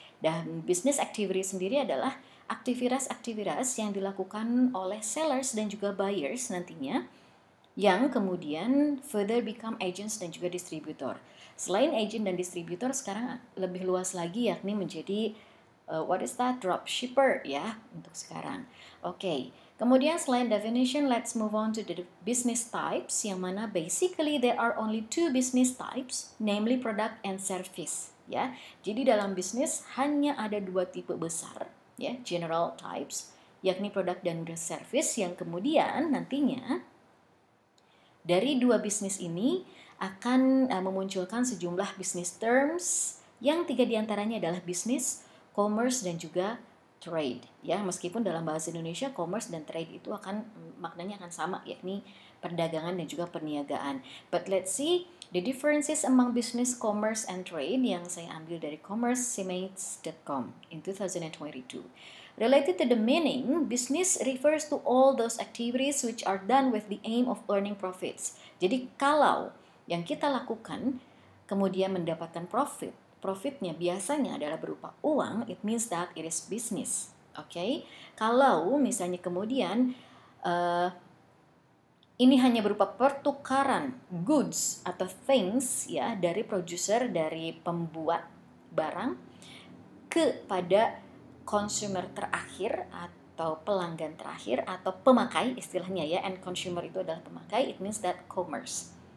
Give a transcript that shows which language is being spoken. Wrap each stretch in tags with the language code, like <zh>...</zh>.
<id>Dan business activity sendiri adalah aktivitas-aktivitas yang dilakukan oleh sellers dan juga buyers nantinya yang kemudian</id> <en>further become</en> <id>agents dan juga distributor. Selain agent dan distributor, sekarang lebih luas lagi yakni menjadi</id> <en>what is that?</en> <id>Dropshipper ya untuk sekarang. Oke. Kemudian selain</id> <en>definition, let's move on to the business types,</en> <id>yang mana</id> <en>basically there are only two business types, namely product and service.</en> <id>Ya, jadi dalam bisnis hanya ada dua tipe besar, ya,</id> <en>general types,</en> <id>yakni produk dan service, yang kemudian nantinya dari dua bisnis ini akan memunculkan sejumlah business terms, yang tiga diantaranya adalah bisnis, commerce, dan juga trade. Ya, meskipun dalam bahasa Indonesia commerce dan trade itu akan maknanya akan sama, yakni perdagangan dan juga perniagaan.</id> <en>But let's see the differences among business, commerce, and trade</en> <id>yang saya ambil dari</id> <en>commercemates.com in 2022. Related to the meaning, business refers to all those activities which are done with the aim of earning profits.</en> <id>Jadi kalau yang kita lakukan kemudian mendapatkan profitnya biasanya adalah berupa uang,</id> <en>it means that it is business. Okay?</en> <id>Kalau misalnya kemudian ini hanya berupa pertukaran goods atau things ya dari producer, dari pembuat barang kepada consumer terakhir atau pelanggan terakhir atau pemakai istilahnya ya, and consumer itu adalah pemakai,</id> <en>it means that commerce.</en>